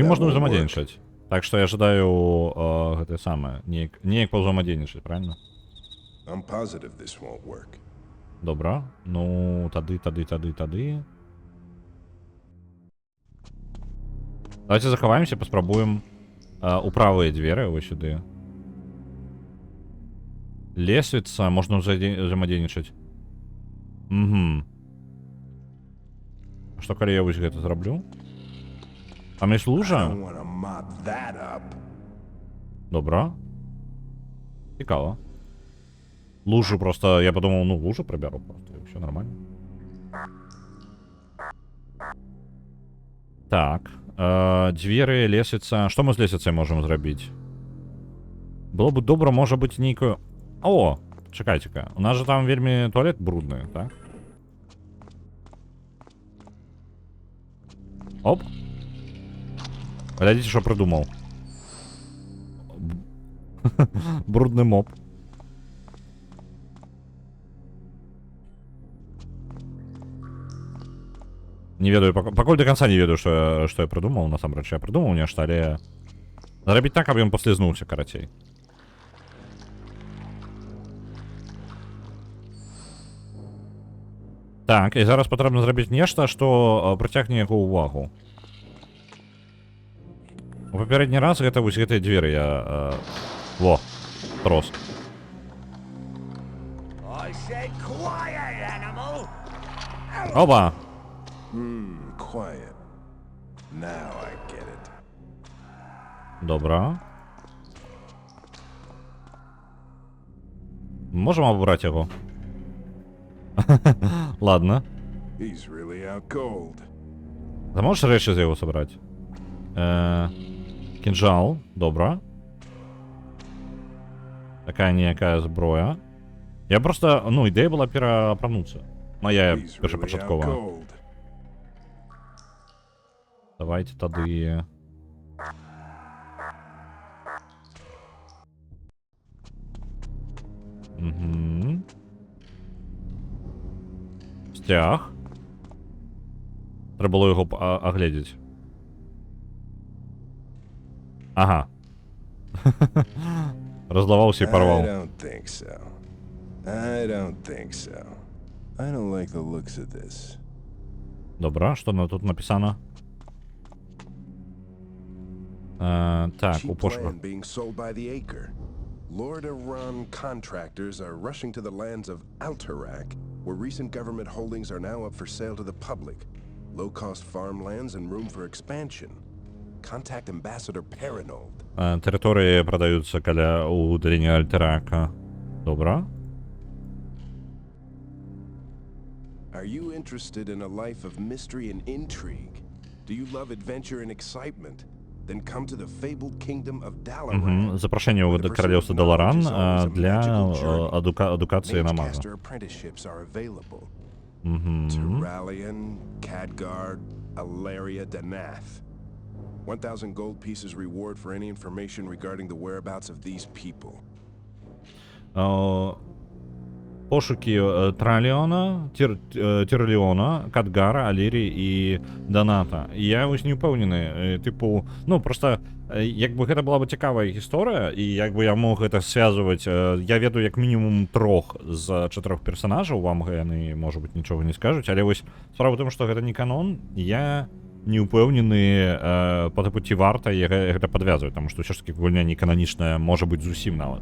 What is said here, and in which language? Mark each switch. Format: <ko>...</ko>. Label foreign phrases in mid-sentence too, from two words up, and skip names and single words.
<en>That</en> <be>можна</be> <en>won't</en> <be>ўзаемадзейнічаць. Так што я жадаю гэтае самае, неяк паўзаемадзейнічаць, правильно?</be> <en>I'm positive this won't work.</en> <be>Добра. Ну, тады. Давайте захаваемся, паспрабуем у правыя дзверы, вось сюды. Лесвіца, можна ўзаемадзейнічаць. Угу. Што калі я вось гэта зраблю? Там ёсць</be> <en>I</en> <be>лужа?</be> <en>don't wanna mop that up.</en> <be>Добра. Цікава.</be> <ru>Лужу просто, я подумал, ну лужу проберу просто, и все нормально. Так, двери, лесвица. Что мы с лесвицей можем зрабіць?</ru> <be>Было бы добра, можа быть, нейкую... О, чекайте-ка, у нас же там вельми туалет брудный, так? Оп.</be> <ru>Глядите, что придумал.</ru> <be>Брудный моб. Не ведаю, пакуль до конца не ведаю,</be> <ru>что я придумал, на самом деле, я придумал</ru> <be>нешта, але... Зрабіць так, каб ён паслізнуўся, карацей. Так, і зараз патрэбна зрабіць нешта, што прыцягне яго ўвагу. У папярэдні раз гэта вось гэтыя дзверы я... Во, трос.</be> <en>I said quiet, animal!</en> <ru>Оба!</ru> <en>Quiet. Now I get it.</en> <ru>Добра. Можем обрать его. Ладно.</ru> <en>He's really out cold.</en> <be>Ты можешь рэчы з яго сабраць? Кінжал, добра. Такая ніякая зброя.</be> <uk>Я просто, ну, ідея була переапрануться. Моя</uk> <en>He's really out</en> <uk>першопочаткова.</uk> <en>cold.</en> <be>Давайте тады... Угу.</be> <uk>Стяг. Треба було його оглядіти. Ага. Розлавався і</uk> <en>I</en> <uk>порвав.</uk> <en>don't think so. I don't think so. I don't like the looks of this.</en> <uk>Добре, що тут написано? Так, у</uk> <en>Cheap</en> <uk>пошуку.</uk> <en>land being sold by the acre. Lord Iran contractors are rushing to the lands of Alterac, where recent government holdings are now up for sale to the public. Low-cost farmlands and room for expansion. Contact Ambassador Paranold.</en> <uk>Території продаються каля удалення Альтерака. Добре.</uk> <en>Are you interested in a life of mystery and intrigue? Do you love adventure and excitement? Then come to the fabled kingdom of Dalaran.</en> <uk>Запрошення у королівство Даларан для едукації на магу.</uk> <en>Magecaster apprenticeships are available. Terralion, Khadgard, Alaria Danath. 1,000 gold pieces reward for any information regarding the whereabouts of these people.</en> <uk>Пошуки Траліона, Тірліона, Кадгара, Алірі і Доната. І я ось не впевнений, типу, ну просто, якби</uk> <be>гэта была бы цікавая гісторыя, і якби я мог гэта звязваць, я ведаю як мінімум 3 з 4 персонажаў, вам яны, можа быць, нічога не скажуць, але вось справа ў тым, што гэта не канон, я не ўпэўнены па тыпу ці варта гэта падвязваць, таму што ўсё ж такі гульня не кананічная, можа быць зусім нават.</be>